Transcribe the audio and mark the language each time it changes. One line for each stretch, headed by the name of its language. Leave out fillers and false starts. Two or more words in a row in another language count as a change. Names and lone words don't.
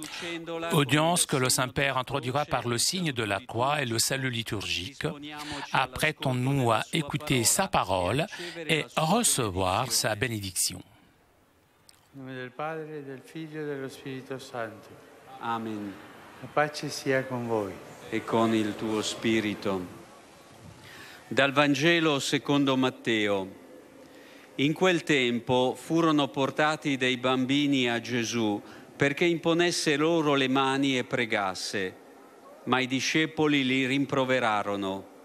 French: que le Saint-Père introduira par le signe de la croix et le salut liturgique. Apprêtons-nous à écouter sa parole et recevoir sa bénédiction.
Italian: Nel nome del Padre, del Figlio e dello Spirito Santo. Amen. La pace sia con voi. E con il tuo spirito. Dal Vangelo secondo Matteo. In quel tempo furono portati dei bambini a Gesù perché imponesse loro le mani e pregasse, ma i discepoli li rimproverarono.